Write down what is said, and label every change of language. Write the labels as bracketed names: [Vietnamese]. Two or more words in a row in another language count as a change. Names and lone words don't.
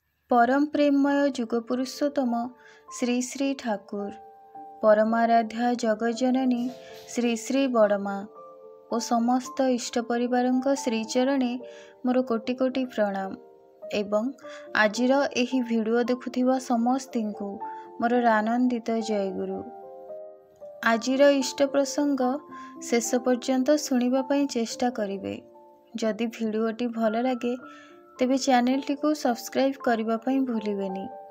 [Odia] ପରମ ପ୍ରେମମୟ ଯୁଗପୁରୁଷୋତ୍ତମ ଶ୍ରୀ ଶ୍ରୀ ଠାକୁର ପରମାରାଧ୍ୟା ଜଗଜ୍ଜନନୀ ଶ୍ରୀ ଶ୍ରୀ ବଡ଼ମା ଔର ସମସ୍ତ ଇଷ୍ଟ ପରିବାରଙ୍କ ଶ୍ରୀଚରଣେ ମୋର କୋଟି କୋଟି ପ୍ରଣାମ ଏବଂ ଆଜିର ଏହି ଭିଡିଓ ଦେଖୁଥିବା ସମସ୍ତିଙ୍କୁ ମୋର ଆନନ୍ଦିତ ଜୟଗୁରୁ। ଆଜିର ଇଷ୍ଟ ପ୍ରସଙ୍ଗ ଶେଷ ପର୍ଯ୍ୟନ୍ତ ଶୁଣିବା ପଇ ଚେଷ୍ଟା କରିବେ। ଯଦି ଭିଡିଓଟି ଭଲ ଲାଗେ ତେବେ ଚ୍ୟାନେଲଟି କୁ ସବସ୍କ୍ରାଇବ କରିବା ପଇ ଭୁଲିବେନି।